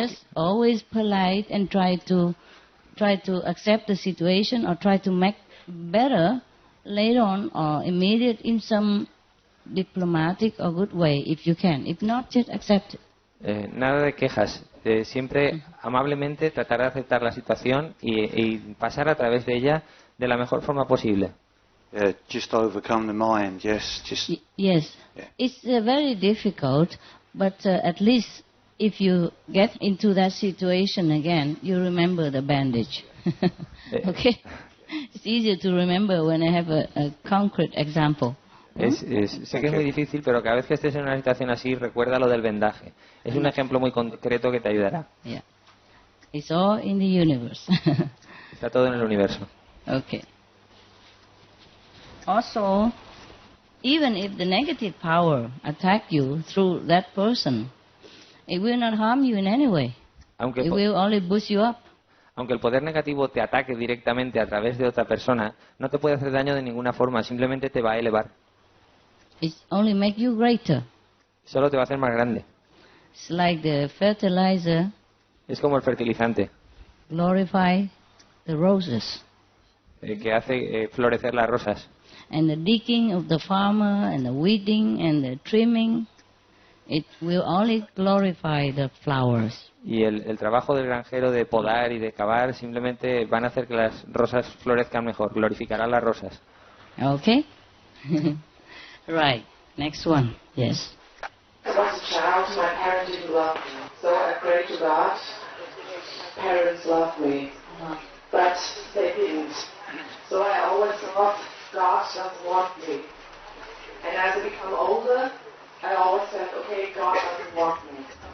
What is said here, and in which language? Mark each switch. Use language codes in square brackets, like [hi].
[en] Just always polite and try to accept the situation or try to make better later on or immediate in some diplomatic or good way if you can. If not, just accept it. [es] Nada de quejas. Siempre amablemente tratar de aceptar la situación y pasar a través de ella de la mejor forma posible. [en] Just overcome the mind, yes. Yes. Yeah. It's very difficult, but at least if you get into that situation again, you remember the bandage. Okay? It's easier to remember when I have a concrete example. [es] Sé que es muy difícil, pero cada vez que estés en una situación así, recuerda lo del vendaje. Es un ejemplo muy concreto que te ayudará. [en] Yeah. It's all in the universe. [es] Está todo en el universo. [en] Okay. Also, even if the negative power attack you through that person, it will not harm you in any way. It will only boost you up. [es] Aunque el poder negativo te ataque directamente a través de otra persona, no te puede hacer daño de ninguna forma, simplemente te va a elevar. [en] It only make you greater. [es] Solo te va a hacer más grande. [en] It's like the fertilizer. [es] Es como el fertilizante. [en] Glorify the roses. [es] Que hace florecer las rosas. [en] And the digging of the farmer and the weeding and the trimming, it will only glorify the flowers. [es] Y el trabajo del granjero de podar y de cavar simplemente van a hacer que las rosas florezcan mejor, glorificarán las rosas. [en] Okay? Right. Next one. Yes. As a child, my parents didn't love me, so I prayed to God. Parents love me, but they didn't. So I always thought God doesn't want me. And as I become older, I always said, okay, God doesn't want me.